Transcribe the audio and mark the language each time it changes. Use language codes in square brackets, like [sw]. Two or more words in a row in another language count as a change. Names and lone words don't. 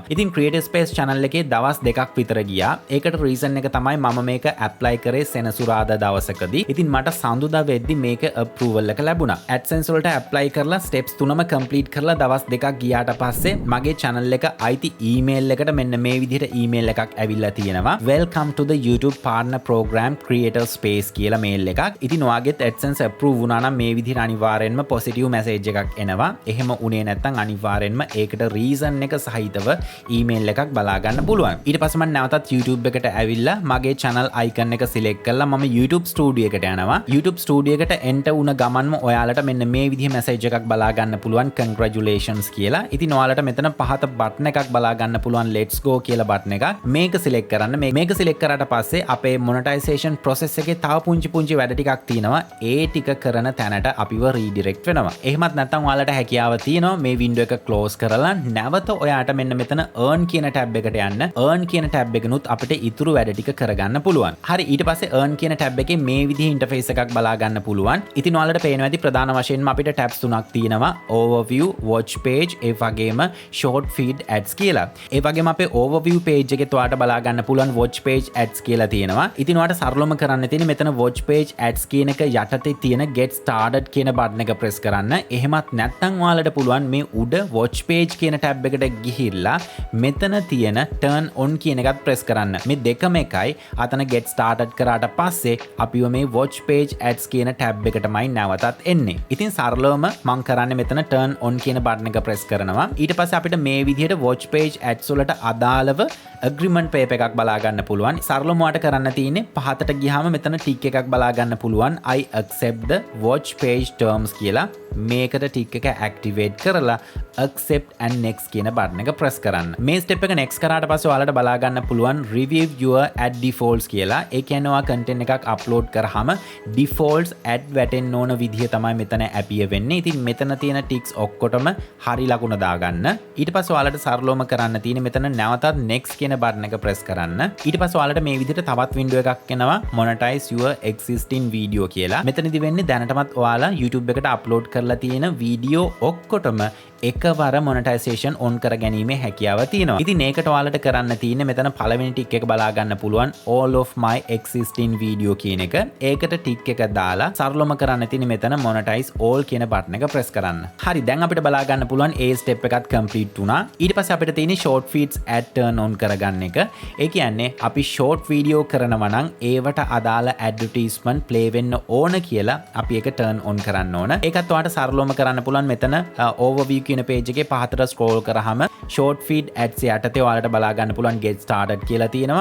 [si] ඉතින් [en] creator space channel [si] එකේ දවස් 2ක් විතර ගියා. ඒකට reason එක තමයි මම මේක apply කරේ සෙනසුරාදා දවසකදී. ඉතින් මට සඳුදා වෙද්දි මේක approval එක ලැබුණා. AdSense වලට apply කරලා steps 3ම complete කරලා දවස් 2ක් ගියාට පස්සේ මගේ channel එක අයිති email එකට මෙන්න මේ විදිහට email එකක් ඇවිල්ලා තියෙනවා. [en] Welcome to the YouTube partner program creator space [si] කියලා mail එකක්. ඉතින් ඔයාගෙත් AdSense approve වුණා නම් මේ විදිහට අනිවාර්යෙන්ම [en] positive message [si] එකක් එනවා. එහෙම උනේ නැත්නම් අනිවාර්යෙන්ම ඒකට reason එක සහිතව email එකක් බලා ගන්න පුළුවන්. ඊට පස්සේ මම නැවතත් YouTube එකට ඇවිල්ලා මගේ [en] channel icon [si] එක select කරලා මම [en] YouTube studio [si] එකට යනවා. [en] YouTube studio [si] එකට enter වුණ ගමන්ම ඔයාලට මෙන්න මේ විදිහේ message එකක් බලා ගන්න පුළුවන් congratulations කියලා. ඉතින් ඔයාලට මෙතන පහත button එකක් බලා ගන්න පුළුවන් [en] let's go [si] කියලා button එකක්. මේක select කරන්න. මේක select කරාට පස්සේ අපේ [en] monetization process [si] එකේ තව පුංචි වැඩ ටිකක් තියෙනවා. ඒ ටික කරන තැනට අපිව redirect වෙනවා. එහෙමත් නැත්නම් ඔයාලට හැකියාව තියෙනවා මේ window එක close කරලා නැවත ඔයාට මෙන්න මෙතන earn කියන tab එකට යන්න. earn කියන tab එකනොත් අපිට ඉතුරු වැඩ ටික කරගන්න පුළුවන්. හරි ඊට පස්සේ earn කියන tab එකේ මේ විදිහේ interface එකක් බලා ගන්න පුළුවන්. ඉතින් ඔයාලට පේනවා ඇති ප්‍රධාන වශයෙන්ම අපිට tabs තුනක් තියෙනවා. overview, [en] watch page, [si] ඒ වගේම [en] short feed ads [si] කියලා. ඒ වගේම අපේ [en] overview page [si] එකේ ඔයාලට බලා ගන්න පුළුවන් [en] watch page ads [si] කියලා තියෙනවා. ඉතින් ඔයාලට සරලවම කරන්න තියෙන්නේ මෙතන [en] watch page ads [si] කියන එක යටතේ තියෙන [en] get started [si] කියන button එක press කරන්න. එහෙමත් නැත්නම් ඔයාලට පුළුවන් මේ උඩ [en] watch page [si] කියන tab එකට ගිහිල්ලා මෙතන තියෙන [en] turn on [si] කියන එකත් press කරන්න. මේ දෙකම එකයි. අතන [en] get started [si] කරාට පස්සේ අපිව මේ [en] watch page ads [si] කියන tab එකටමයි නැවතත් එන්නේ. ඉතින් සරලවම මම කරන්නේ මෙතන [en] turn on [si] කියන button එක press කරනවා. ඊට පස්සේ අපිට මේ විදිහට [en] watch page ads [si] වලට අදාළව [en] agreement paper [si] එකක් බලා ගන්න පුළුවන්. සරලවම ඔයාලට කරන්න තියෙන්නේ පහතට ගියාම මෙතන tick එකක් බලා ගන්න පුළුවන් [en] I accept the watch page terms [si] කියලා. මේකට ටික් එක ඇක්ටිවේට් කරලා [en] accept and next [si] කියන බටන් එක press කරන්න. මේ step එක next කරාට පස්සේ ඔයාලට බලා ගන්න පුළුවන් [en] review your ad defaults [si] කියලා. ඒ කියන්නේ ඔයා content එකක් upload කරාම [en] defaults ad [si] වැටෙන්න ඕන විදිහ තමයි මෙතන appear වෙන්නේ. ඉතින් මෙතන තියෙන ticks ඔක්කොටම හරි ලකුණ දාගන්න. ඊට පස්සේ ඔයාලට සරලවම කරන්න තියෙන්නේ මෙතන නැවතත් next කියන බටන් එක press කරන්න. ඊට පස්සේ ඔයාලට මේ විදිහට තවත් window එකක් එනවා [en] monetize your existing video [si] කියලා. මෙතනදි වෙන්නේ දැනටමත් ඔයාලා YouTube එකට upload කරලා තියෙන වීඩියෝ ඔක්කොටම එකවර [en] monetization on [si] කර ගැනීමේ හැකියාව තියෙනවා. ඉතින් ඒකට ඔයාලට කරන්න තියෙන්නේ මෙතන පළවෙනි ටික් එක බලා ගන්න පුළුවන් [en] all of my existing video [si] කියන එක. ඒකට ටික් එක දාලා සරලවම කරන්න තියෙන්නේ මෙතන [en] monetize all [si] කියන බටන් එක press කරන්න. හරි, දැන් අපිට බලා ගන්න පුළුවන් ඒ step එකත් complete වුණා. ඊට පස්සේ අපිට තියෙන්නේ [en] short feeds ad turn on [si] කරගන්න එක. ඒ කියන්නේ අපි [en] short video [si] කරනවා නම් ඒවට අදාළ advertisement play වෙන්න ඕන කියලා අපි ඒක turn on කරන්න ඕන. ඒකත් ඔයාලට සරලවම කරන්න පුළුවන් මෙතන overview කියන page එකේ පහතට scroll කරාම [en] short feed ads [si] යටතේ ඔයාලට බලා ගන්න පුළුවන් [en] get started [si] කියලා තියෙනවා.